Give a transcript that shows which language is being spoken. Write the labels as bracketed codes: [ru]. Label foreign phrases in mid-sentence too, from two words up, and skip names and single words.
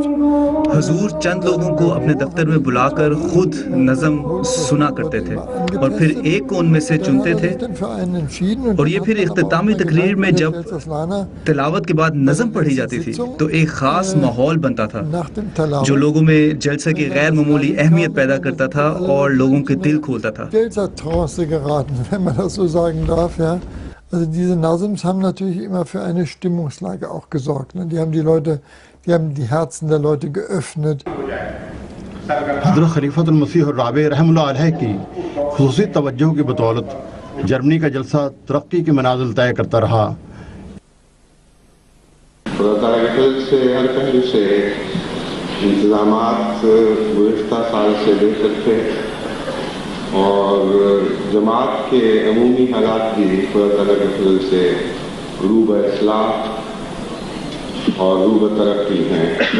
[ur] حضور چند لوگوں کو اپنے دفتر میں بلا کر خود نظم سنا کرتے تھے، اور پھر ایک کو ان میں سے چنتے تھے، اور یہ پھر اختتامی تقریر میں جب تلاوت کے بعد نظم پڑھی جاتی تھی تو ایک خاص ماحول بنتا تھا جو لوگوں میں جلسہ کی غیر معمولی اہمیت پیدا کرتا تھا اور لوگوں کے دل کھولتا تھا۔ [de] Also diese Nazms haben natürlich immer für eine Stimmungslage auch gesorgt. Die haben die Herzen der Leute geöffnet. [ur] حضرت خلیفۃ المسیح الرابع رحم اللہ علیہ کی خصوصی توجہ کی بدولت جرمنی کا جلسہ ترقی کے منازل طے کرتا رہا۔ خدا تعالیٰ کے فضل سے ہر پہلو سے انتظامات گزشتہ سال سے بہتر تھے، اور جماعت کے عمومی حالات بھی خدا تعالیٰ کے فضل سے رو بہ اصلاح اور رو بہ ترقی ہیں۔